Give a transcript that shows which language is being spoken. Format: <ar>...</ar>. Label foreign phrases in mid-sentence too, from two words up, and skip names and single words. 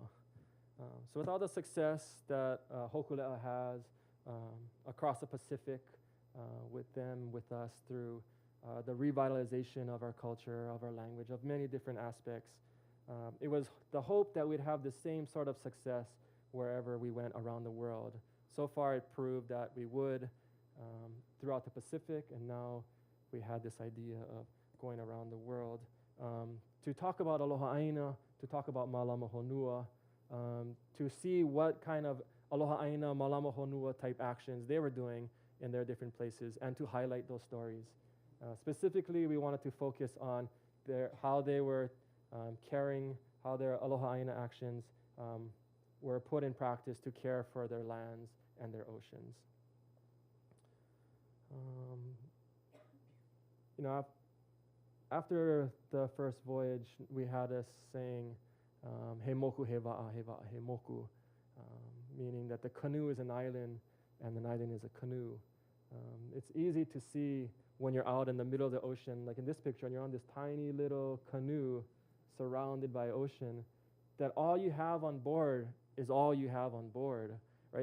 <en>So with all the success that Hōkūleʻa has across the Pacific, with them, with us, through the revitalization of our culture, of our language, of many different aspects, it was the hope that we'd have the same sort of success wherever we went around the world. So far, it proved that we would throughout the Pacific, and now we had this idea of going around the world to talk about</en> <haw>Aloha ʻāina,</haw> <en>to talk about</en> <haw>Mālama Honua,</haw> <en>to see what kind of</en> <haw>Aloha ʻāina, Mālama Honua</haw> <en>type actions they were doing in their different places, and to highlight those stories. Specifically, we wanted to focus on how they were caring, how their</en> <haw>Aloha ʻāina</haw> <en>actions were put in practice to care for their lands and their oceans. After the first voyage, we had a saying,</en> <haw>he moku he wa'a, he wa'a he moku,</haw> <en>meaning that the canoe is an island and an island is a canoe. It's easy to see when you're out in the middle of the ocean, like in this picture, and you're on this tiny little canoe surrounded by ocean, that all you have on board is all you have on board, right?</en>